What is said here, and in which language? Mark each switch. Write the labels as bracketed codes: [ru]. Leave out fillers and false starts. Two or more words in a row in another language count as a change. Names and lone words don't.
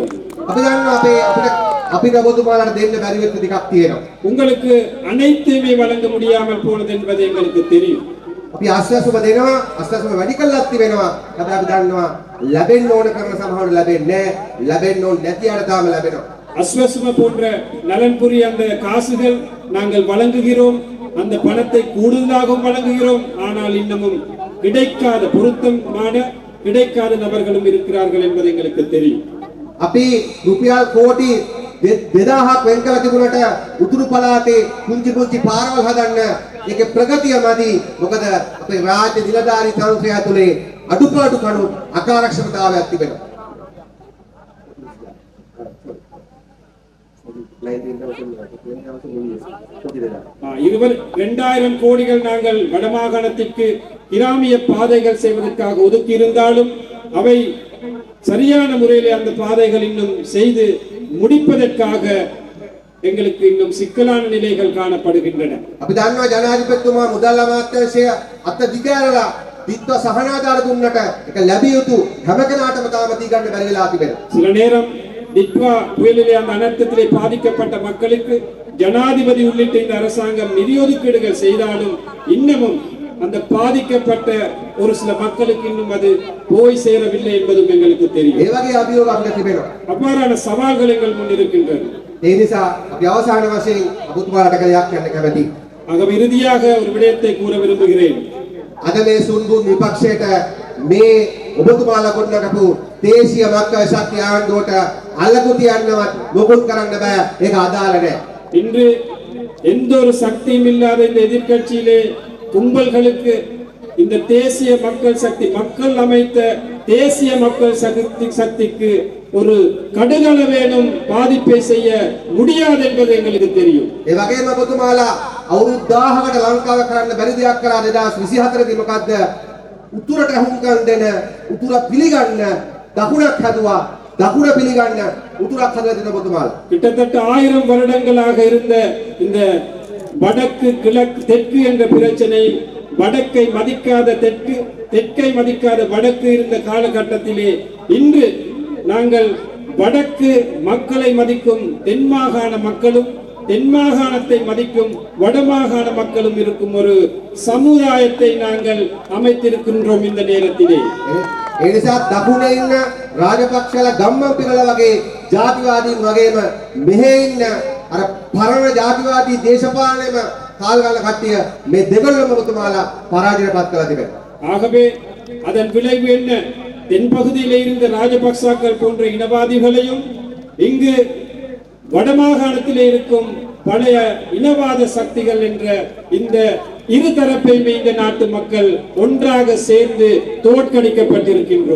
[si] අපි දන්නවා අපිට ඔබතුමාලට දෙන්න බැරි වෙච්ච ටිකක් තියෙනවා. [ta] உங்களுக்கு அனைத்துமே வழங்க முடியாமல் போனது என்பது எங்களுக்கு தெரியும். [si] අපි ආශ්වාසම දෙනවා, ආශ්වාසම වැඩි කළාක් තිබෙනවා. හැබැයි අපි දන්නවා ලැබෙන්න ඕන කරන සමහරවල් ලැබෙන්නේ නැහැ. ලැබෙන්න ඕන නැති අයට තාම ලැබෙනවා. [ta] அஸ்வஸ்ம போன்ற நலன்புரி அந்த காசுகள் நாங்கள் வழங்குகிறோம், அந்த பணத்தை கூடுதலாகவும் வழங்குகிறோம். ஆனால் இன்னமும் கிடைக்காத பொருத்தமான கிடைக்காத நபர்களும் இருக்கிறார்கள் என்பது எங்களுக்கு தெரியும். [si] අපි රුපියල් කෝටි 2000ක් වෙන් කළ තිබුණට උතුරු පළාතේ කුංචි කුංචි පාරවල් හදන්න ඒකේ ප්‍රගතිය මදි. මොකද අපේ රාජ්‍ය නිලධාරී තන්ත්‍රය ඇතුලේ අඩුපාඩු කණු අකාර්යක්ෂමතාවයක් තිබෙනවා. [ta] 2000 கோடிகள் நாங்கள் வடமாகாணத்திற்கு கிராமிய பாதைகள் செய்வதற்காக ஒதுக்கி இருந்தாலும் அவை சரியான முறையிலே அந்த பாதைகள் இன்னும் செய்து முடிப்பதற்காக எங்களுக்கு இன்னும் சிக்கலான நிலைகள் காணப்படுகின்றன. [si] අපි දන්නවා ජනාධිපතිතුමා මුදල් අමාත්‍යාංශය අත දිගෑරලා විත්ව සහනාධාර දුන්නට ඒක ලැබිය යුතු හැම කෙනාටම තාම දී ගන්න බැරි වෙලා තිබෙනවා. [ta] சில நேரம் டிட்வா புயலிலே அந்த அனர்த்தத்திலே பாதிக்கப்பட்ட மக்களுக்கு ஜனாதிபதி உள்ளிட்ட இந்த அரசாங்கம் நிதி ஒதுக்கீடுகள் செய்தாலும் இன்னமும் அந்த பாதிக்கப்பட்ட ஒரு சில மக்களுக்கு இன்னும் அது போய் சேரவில்லை என்பதும் எங்களுக்கு தெரியும். [si] ඒ වගේ අභියෝග අපිට තිබෙනවා. [ta] அவ்வாறான சவால்கள் எங்கள் முன் இருக்கின்றன. [si] ඒ නිසා අපි අවසාන වශයෙන් ඔබතුමාලට කලයක් කියන්න කැමතියි. [ta] ஆகவே இறுதியாக ஒரு விடயத்தை கூற விரும்புகிறேன். [si] අද මේ සුන්බුන් විපක්ෂයට මේ ඔබතුමාලා ගොඩනගපු දේශීය මක්කල ශක්තිය ආණ්ඩුවට අල්ලපු තියන්නවත් මොකුත් කරන්න බෑ. ඒක අදාළ නැහැ. [ta] இன்று எந்த ஒரு சக்தியும் இல்லாத இந்த எதிர்க்கட்சியிலே கும்பல்களுக்கு இந்த தேசிய மக்கள் சக்தி மக்கள் அமைத்த தேசிய மக்கள் சக்திக்கு ஒரு கடுகளவேனும் பாதிப்பை செய்ய முடியாது என்பது எங்களுக்கு தெரியும். [si] ඒ වගේම ඔබතුමාලා අවුරුදු 1000කට ලංකාව කරන්න බැරි දෙයක් කරා 2024 දී මොකද්ද? උතුරට හුම්කම් දෙන උතුර පිළිගන්න දකුණක් හදුවා. දකුණ පිළිගන්න උතුරක් හදලා දෙන ඔබතුමාලා. [ta] கிட்டத்தட்ட 1000 வருடங்களாக இருந்த இந்த வடக்கு கிழக்கு தெற்கு என்ற பிரச்சனை, வடக்கை மதிக்காத தெற்கு, தெற்கை மதிக்காத வடக்கு இருந்த காலகட்டத்திலே இன்று நாங்கள் வடக்கு மக்களை மதிக்கும் தென் மாகாண மக்களும் தென் மாகாணத்தை மதிக்கும் வடமாகாண மக்களும் இருக்கும் ஒரு சமுதாயத்தை நாங்கள் அமைத்திருக்கின்றோம் இந்த நேரத்திலே. [si] ඒ නිසා දකුණේ ඉන්න රාජපක්ෂලා ගම්මන් පිරලා වගේ ජාතිවාදීන් වගේම මෙහෙ ඉන්න අර පරණ ජාතිවාදී දේශපාලනයම කාල් ගන්න කට්ටිය මේ දෙගොල්ලම ඔබතුමාලා පරාජයටපත් කරලා තිබෙනවා. [ta] ஆகவே அதன் விளைவு என்ன? தென்பகுதியிலே இருந்த ராஜபக்சாக்கள் போன்ற இனவாதிகளையும் இங்கு வடமாகாணத்திலே இருக்கும் பழைய இனவாத சக்திகள் என்ற இந்த இரு தரப்பையுமே இந்த நாட்டு மக்கள் ஒன்றாக சேர்ந்து தோற்கடிக்கப்பட்டிருக்கின்றோம்.